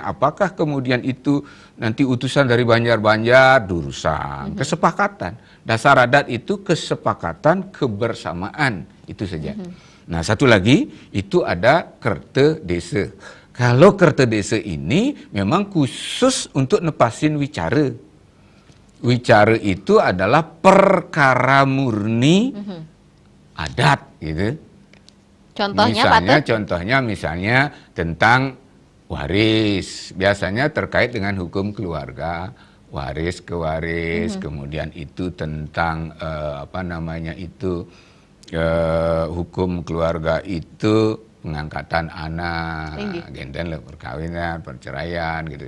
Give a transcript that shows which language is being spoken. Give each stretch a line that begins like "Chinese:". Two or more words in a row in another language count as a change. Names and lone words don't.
Indonesian: Apakah kemudian itu nanti utusan dari Banjar-Banjar durusan kesepakatan. Dasar adat itu kesepakatan kebersamaan itu saja. Nah satu lagi itu ada kerte desa. Kalau kerta desa ini memang khusus untuk
Balinese: nepasin wicara.
Indonesian: Wicara itu adalah perkara murni adat, gitu. Contohnya misalnya tentang waris. Biasanya terkait dengan hukum keluarga, waris ke waris. Kemudian itu tentang hukum keluarga itu pengangkatan anak, genten perkawinan, perceraian gitu.